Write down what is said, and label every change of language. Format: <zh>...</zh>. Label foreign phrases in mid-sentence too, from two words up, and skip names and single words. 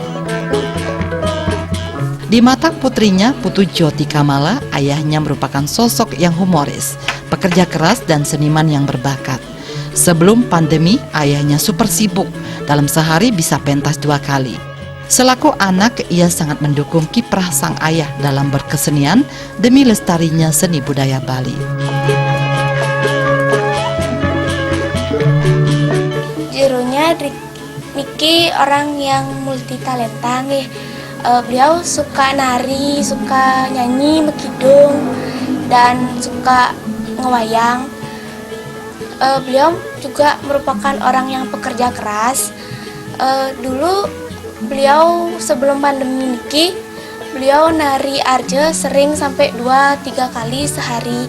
<id>Di mata putrinya, Putu Jyoti Kamala, ayahnya merupakan sosok yang humoris, pekerja keras dan seniman yang berbakat. Sebelum pandemi, ayahnya super sibuk, dalam sehari bisa pentas 2 kali. Selaku anak, ia sangat mendukung kiprah sang ayah dalam berkesenian demi lestarinya seni budaya Bali. Jeronya Niki orang yang multi talenta nggih. Beliau suka nari, suka nyanyi, mekidung, dan suka ngewayang. Beliau juga merupakan orang yang pekerja keras. Dulu beliau sebelum pandemi niki, beliau nari arje sering sampai 2-3 kali sehari.</id>